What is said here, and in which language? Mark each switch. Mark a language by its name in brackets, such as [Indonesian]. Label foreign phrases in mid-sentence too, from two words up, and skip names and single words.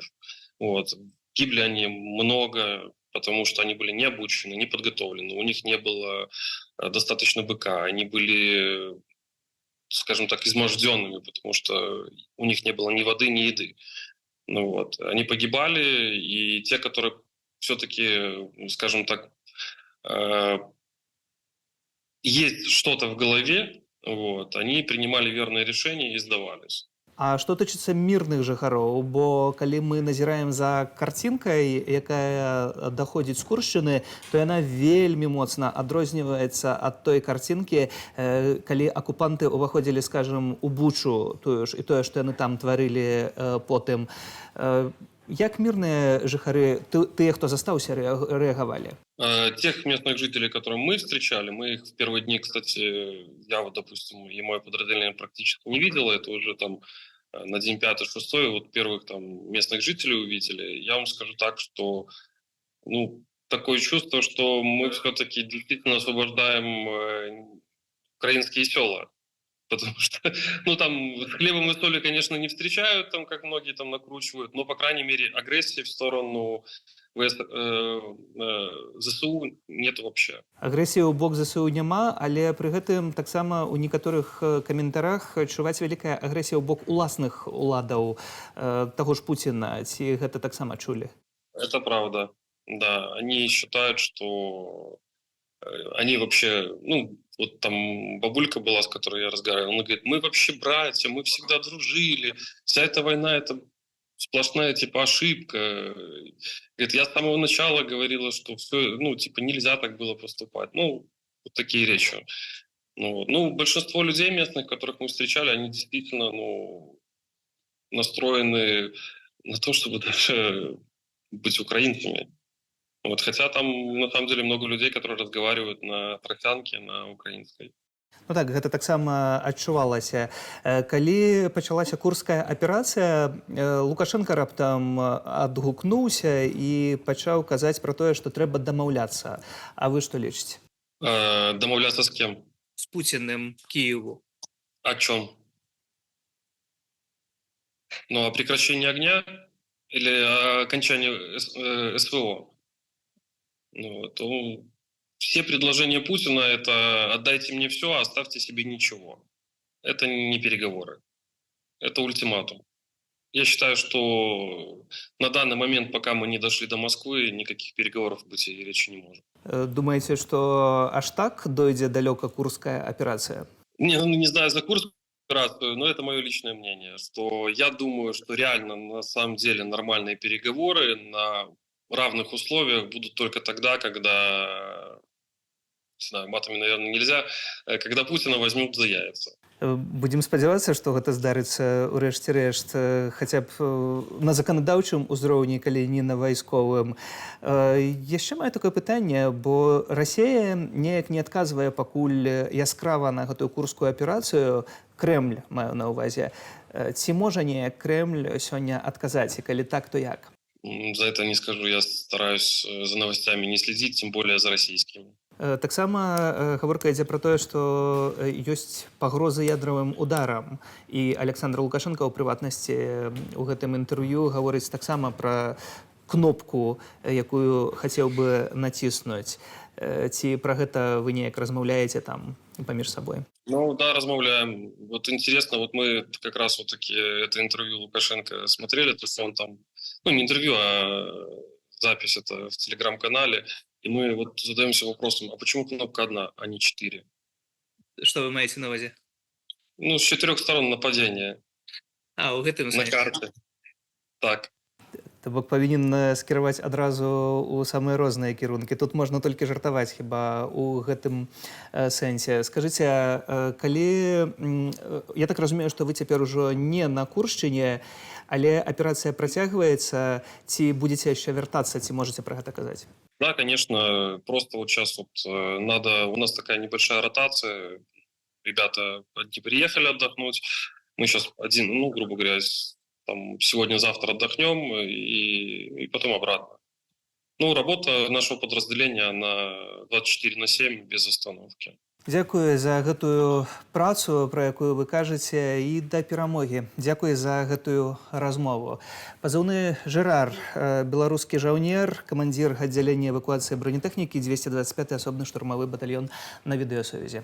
[Russian] Гибли они много, потому что они были не обучены, не подготовлены, у них не было достаточно БК, они были, скажем так, изможденными, потому что у них не было ни воды, ни еды. Они погибали, и те, которые все-таки, скажем так, есть что-то в голове, они принимали верные решения и сдавались. [Belarusian] А што тычыцца мірных жыхароў? Бо калі мы назіраем за карцінкай, якая даходзіць з Куршчыны, то яна вельмі моцна адрозніваецца ад той карцінкі, калі акупанты ўваходзілі, скажам, у Бучу, і тое, што яны там тварылі потым. Як мирные жыхары, [Russian] те, кто застаўся, реагировали? Тех местных жителей, которых мы встречали, мы их в первые дни, кстати, я вот, допустим, и мое подразделение практически не видел, это уже там на день 5-6 вот первых там местных жителей увидели, я вам скажу так, что ну, такое чувство, что мы все-таки действительно освобождаем украинские села. Потому что, ну, там, с хлебом и солью, конечно, не встречают, там, как многие там накручивают, но, по крайней мере, агрессии в сторону ЗСУ нет вообще. [Belarusian] Агрэсіі ў бок ЗСУ няма, але пры гэтым таксама ў некаторых каментарах чуваць вялікая агрэсія ў бок уласных уладаў таго ж Пуціна. Ці гэта таксама чулі? [Russian] Это правда, да. Они считают, что они вообще, ну, вот там бабулька была, с которой я разговаривал, она говорит, мы вообще братья, мы всегда дружили, вся эта война, это сплошная, типа, ошибка. Говорит, я с самого начала говорила, что все, ну, типа, нельзя так было поступать. Ну, вот такие речи. Ну, вот. Ну, большинство людей местных, которых мы встречали, они действительно, ну, настроены на то, чтобы даже быть украинцами. Вот, хотя там, на самом деле, много людей, которые разговаривают на тросянке, на украинской. [Belarusian] Ну так, гэта таксама адчувалася. Калі пачалася курская аперацыя, Лукашенко раптам адгукнуўся і пачаў казаць пра тое, што трэба дамаўляцца. А вы што лічыце? [Russian] Домовляться с кем? [Belarusian] З Пуціным Кіеву. [Russian] О чем? Ну, о прекращении огня или о окончании СВО? Ну, вот, все предложения Путина – это «отдайте мне все, а оставьте себе ничего». Это не переговоры, это ультиматум. Я считаю, что на данный момент, пока мы не дошли до Москвы, никаких переговоров быть и речи не может. [Belarusian] Думаеце, што аж так дойдзе далёка курская аперацыя? [Russian] Не знаю за Курскую операцию, но это мое личное мнение, что я думаю, что реально на самом деле нормальные переговоры на равных условиях будут только тогда, когда, не знаю, матами, наверное, нельзя, когда Путина возьмут за яйца. [Belarusian] Будзем спадзявацца, што гэта здарыцца ў рэшце рэшт хаця б на заканадаўчым узроўні, калі не на вайсковым. Яшчэ маю такое пытанне, бо Расія неяк не адказвае пакуль яскрава на гэтую курскую аперацыю. Крэмль маю на ўвазе. Ці можа неяк Крэмль сёння адказаць, і калі так, то як? [Russian] За это не скажу, я стараюсь за новостями не следить, тем более за российскими. [Belarusian] Таксама гаворка ідзе пра тое, што ёсць пагрозы ядравым ударам. І Александр Лукашенко ў прыватнасці ў гэтым інтэрв'ю гаворыць таксама пра кнопку, якую хацеў бы націснуць. Ці пра гэта вы неяк размаўляеце там паміж сабой? [Russian] Ну да, размовляем. Вот интересно, вот мы как раз вот такие, это интервью Лукашенко смотрели, то есть он там, ну не интервью, а запись это в телеграм-канале, и мы вот задаемся вопросом, а почему кнопка одна, а не 4? Что вы [Ukrainian] маете на увазе? [Russian] Ну, с 4 сторон нападения. [Belarusian] А, у гэтым на карте. Так. То бок павінен скіраваць адразу ў самыя розныя кірункі. Тут можна толькі жартаваць хіба ў гэтым сэнсе. Скажыце, калі я так разумею, што вы цяпер ужо не на Куршчыне, але аперацыя працягваецца, ці будзеце яшчэ вяртацца, ці можаце пра гэта казаць? [Russian] Да, конечно, просто вот сейчас вот надо, у нас такая небольшая ротация, ребята одни приехали отдохнуть, мы сейчас один, ну, грубо говоря, там, сегодня-завтра отдохнем и потом обратно. Ну, работа нашего подразделения, она 24/7 без остановки. [Belarusian] Дзякую за гэтую працу, пра якую вы кажаце, і да перамогі. Дзякуй за гэтую размову. Пазыўны Жэрар, беларускі жаўнер, камандзір аддзялення эвакуацыі бронетэхнікі, 225-й асобны штурмавы батальён на відэасувязі.